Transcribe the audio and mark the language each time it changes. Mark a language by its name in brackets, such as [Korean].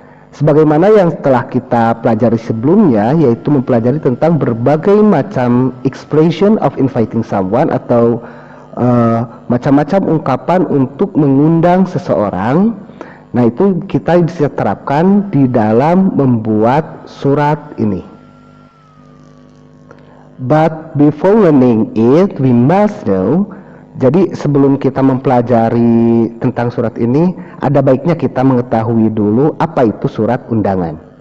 [Indonesian] Sebagaimana yang telah kita pelajari sebelumnya, yaitu mempelajari tentang berbagai macam [English] expression of inviting someone [Indonesian] atau macam-macam ungkapan untuk mengundang seseorang. Nah, itu kita bisa terapkan di dalam membuat surat ini. [English] But before learning it, we must know. [Indonesian] Jadi sebelum kita mempelajari tentang surat ini, ada baiknya kita mengetahui dulu apa itu surat undangan.